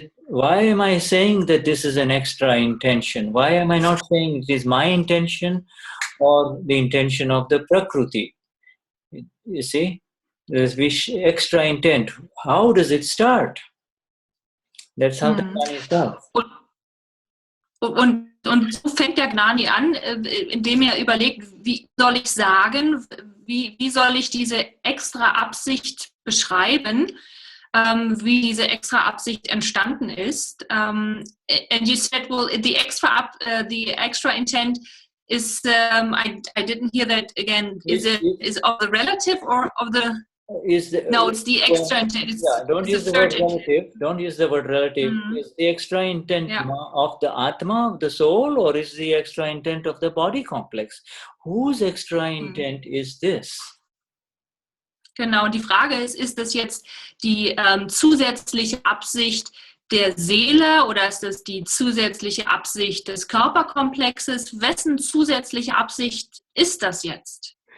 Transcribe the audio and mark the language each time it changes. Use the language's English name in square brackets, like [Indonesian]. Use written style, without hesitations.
[English] Why am I saying that this is an extra intention? Why am I not saying it is my intention or the intention of the Prakruti? You see, there's extra intent. How does it start? That's how the Gnani starts. [German] Und so fängt der Gnani an, indem er überlegt, wie soll ich sagen, wie soll ich diese extra Absicht beschreiben, wie diese extra Absicht entstanden ist. [English] And you said, well, the extra intent is, I didn't hear that again. Is of the relative or of the? No, it's the extra intent. Don't use the word relative. Don't use the word relative. Is the extra intent of the Atma, of the soul, or is the extra intent of the body complex? Whose extra intent is this? [German] Genau, und die Frage ist das jetzt die zusätzliche Absicht der Seele oder ist das die zusätzliche Absicht des Körperkomplexes? Wessen zusätzliche Absicht ist das jetzt?